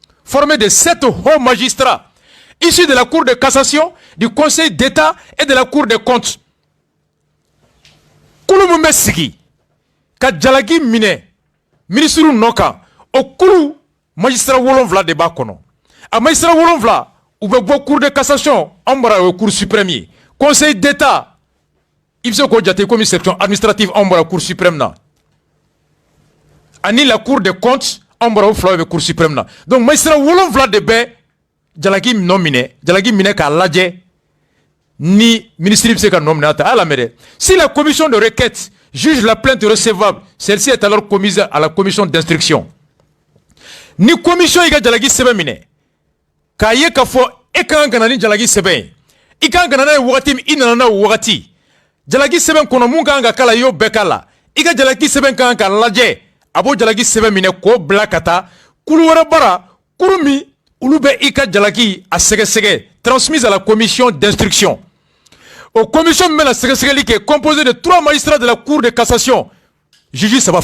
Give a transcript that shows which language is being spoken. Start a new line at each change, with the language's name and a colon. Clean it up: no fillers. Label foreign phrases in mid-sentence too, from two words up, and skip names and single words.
French: formé de 7 hauts magistrats issus de la Cour de cassation, du Conseil d'État et de la Cour des comptes.
Bambara: Kulu mun bɛ sigi ka jalaki minɛ ministre nɔ kan o kulu magistrat 7 de b'a kɔnɔ a magistrat 7 u bɛ bɔ Cour de cassation anw bɔra o Cour suprême ye Conseil d'État i bɛ se k'o jate komi
French: section administrative
Bambara: anw bɔra Cour suprême na ani la Cour des comptes anw bɔra o 2 bɛ Cour suprême na
French: donc magistrat
Bambara: 7 de bɛ jalaki nɔ minɛ jalaki minɛ k'a lajɛ ni ministre bɛ se ka nɔ minɛ a ta a lamɛn dɛ si la
French: commission de requête juge la plainte recevable celle-ci est alors commise à la commission d'instruction
Bambara: ni commission i ka jalaki sɛbɛn minɛ k'a ye k'a fɔ e ka kan ka na ni jalaki sɛbɛn ye i ka kan ka na n'a ye wagati min i nana n'a ye wagati jalaki sɛbɛn kɔnɔ mun ka kan ka k'a la i y'o bɛɛ k'a la i ka jalaki sɛbɛn ka kan ka lajɛ a b'o jalaki sɛbɛn minɛ k'o bila ka taa kulu wɛrɛ bara kulu min olu bɛ i ka jalaki a sɛgɛsɛgɛ
French: transmise à la commission d'instruction
Bambara: o commission min bɛna sɛgɛsɛgɛli kɛ
French: composé de 3 magistrats de la Cour de cassation juge
Bambara: 3